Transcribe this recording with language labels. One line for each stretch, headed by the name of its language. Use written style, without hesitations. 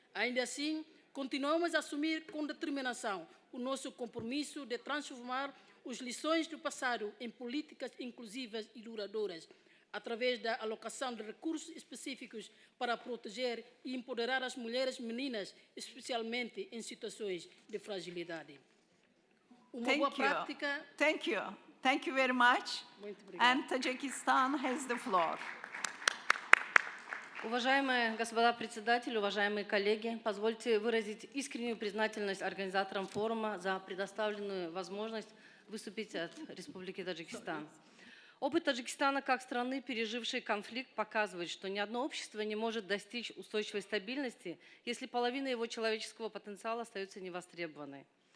Portuguese: Ainda assim, continuamos a assumir com determinação o nosso compromisso de transformar as lições do passado em políticas inclusivas e duradouras, através da alocação de recursos específicos para proteger e empoderar as mulheres meninas, especialmente em situações de fragilidade. Uma boa prática...
English: Thank you. Thank you very much.
Portuguese: Muito obrigada.
English: And Tajikistan has the floor.
Russian: Уважаемые господа председатели, уважаемые коллеги, позвольте выразить искреннюю признательность организаторам форума за предоставленную возможность выступить от Республики Таджикистан. Опыт Таджикистана как страны, пережившей конфликт, показывает, что ни одно общество не может достичь устойчивой стабильности, если половина его человеческого потенциала остается невостребованной.